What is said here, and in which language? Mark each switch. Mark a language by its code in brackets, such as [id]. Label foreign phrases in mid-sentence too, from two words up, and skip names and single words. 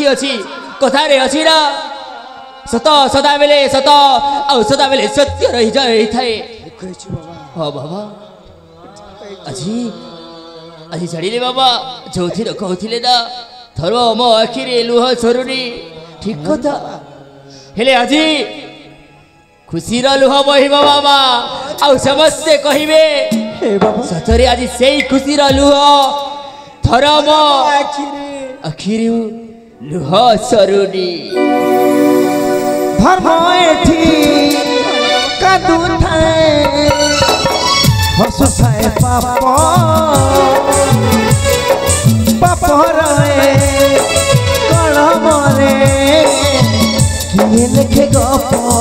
[or] ଅଛି କଥାରେ ଅଛି ନା ସତ ସଦାବେଳେ ସତ ଆଉ ସଦାବେଳେ ସତ୍ୟ ରହିଥାଏ ହଁ ବାବା ଆଜି ଆଜି ଜାଣିଲେ ବାବା ଯୋଉଥିରେ କହୁଥିଲେ ନା ଧର୍ମ ମୋ ଆଖିରେ ଲୁହ ଝରୁନି ଠିକ କଥା ହେଲେ ଆଜି ଖୁସିର ଲୁହ ବହିବ ବାବା ଆଉ ସମସ୍ତେ କହିବେ ହେ ବାବା ସତରେ ଆଜି ସେଇ ଖୁସିର ଲୁହ ଧର୍ମ ଆଖିରୁ ଲୁହ ଝରୁନି ଧର୍ମ ଏଠି କାନ୍ଦୁ ଥାଏ ହସୁ ଥାଏ ପାପ ପାପ ରହେ କଲମ ରେ କିଏ ଲେଖେ ଗପ